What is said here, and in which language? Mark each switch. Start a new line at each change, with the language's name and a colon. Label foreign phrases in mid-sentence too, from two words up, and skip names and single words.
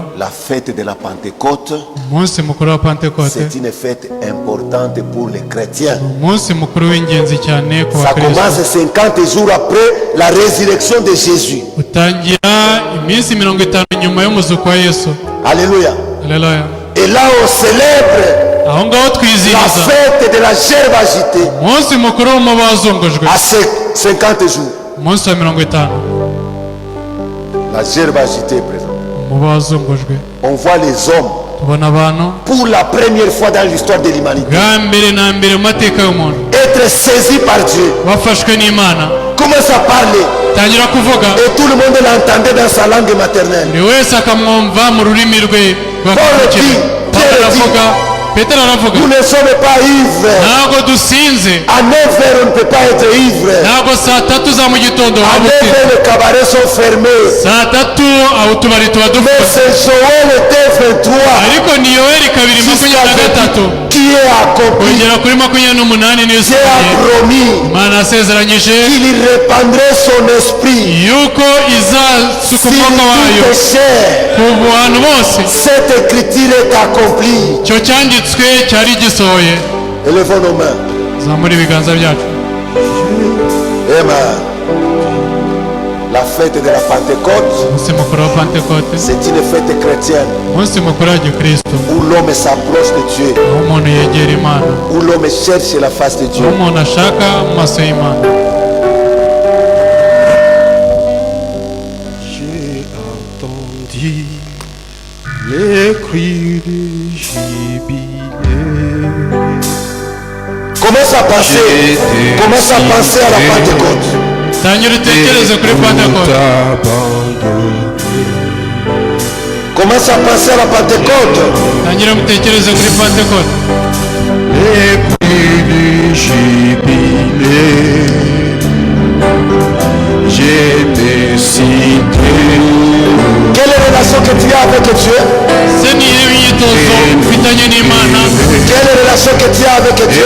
French: La fête de la Pentecôte,
Kinyarwanda: umunsi mukuru wa pentekote
French: c'est une fête importante pour les chrétiens.
Kinyarwanda: umunsi mukuru w'ingenzi cyane ku
French: Ça
Kinyarwanda: bakristo.
French: commence 50 jours après la résurrection de Jésus.
Kinyarwanda: utangira iminsi 50 nyuma y'umuzuko wa yesu.
French: Alléluia.
Kinyarwanda: Haleluya.
French: Et là, on célèbre
Kinyarwanda: aho ngaho
French: la
Kinyarwanda: twizihiza
French: fête de la gerbe agitée
Kinyarwanda: umunsi mukuru w'umuba wazungujwe.
French: à ces 50 jours.
Kinyarwanda: umunsi wa 50
French: La gerbe agitée est présente.
Kinyarwanda: umuba wazungujwe.
French: On voit les hommes
Kinyarwanda: tubona abantu
French: pour la première fois dans l'histoire de l'humanité
Kinyarwanda: bwa mbere na mbere mu mateka y'umuntu
French: être saisis par Dieu.
Kinyarwanda: bafashwe n'imana.
French: Commence à parler
Kinyarwanda: tangira kuvuga
French: et tout le monde l'entendait dans sa langue maternelle.
Kinyarwanda: buri wese akamwumva mu rurimi rwe rwakavukire. Pawulo aravuga, petero aravuga,
French: Nous ne sommes pas ivres.
Kinyarwanda: ntabwo dusinze,
French: À 9 heures, on ne peut pas être ivre.
Kinyarwanda: ntabwo saa tatu za mu gitondo
French: À
Kinyarwanda: waba
French: 9
Kinyarwanda: ufite.
French: heures, les cabarets sont fermés.
Kinyarwanda: saa tatu aho utubari tuba
French: Mais
Kinyarwanda: dufunze.
French: c'est Joël était 23
Kinyarwanda: ariko ni yoweri 2:23
French: qui est accompli.
Kinyarwanda: kugera kuri 28 niyo
French: Dieu a
Kinyarwanda: isigaye.
French: promis
Kinyarwanda: imana yasezeranyije
French: qu'il répandrait son esprit
Kinyarwanda: yuko izasuka
French: sur
Kinyarwanda: umwuka wayo
French: toute chair.
Kinyarwanda: ku bantu bose.
French: Cette écriture est accomplie.
Kinyarwanda: icyo cyanditswe cyari gisohoye.
French: Élevons nos mains.
Kinyarwanda: zamura ibiganza byacu.
French: Amen. La fête de la Pentecôte,
Kinyarwanda: umunsi mukuru wa pentekote
French: c'est une fête chrétienne
Kinyarwanda: umunsi mukuru wa gikristo
French: où l'homme s'approche de Dieu,
Kinyarwanda: aho umuntu yegera imana,
French: où l'homme cherche la face de
Kinyarwanda: aho
French: Dieu.
Kinyarwanda: umuntu ashaka mu maso y'imana.
French: J'ai entendu les cris du jubilé. Commence à penser, commence à penser à la Pentecôte.
Kinyarwanda: tangira utekereze kuri pentekote.
French: Commence à penser à la Pentecôte.
Kinyarwanda: tangira mutekereze kuri pentekote.
French: Les cris du jubilé. J'ai décidé Quelle est la relation que tu as avec Dieu?
Kinyarwanda: se niyo imyitozo ufitanye n'imana.
French: Quelle est la relation que tu as avec Dieu?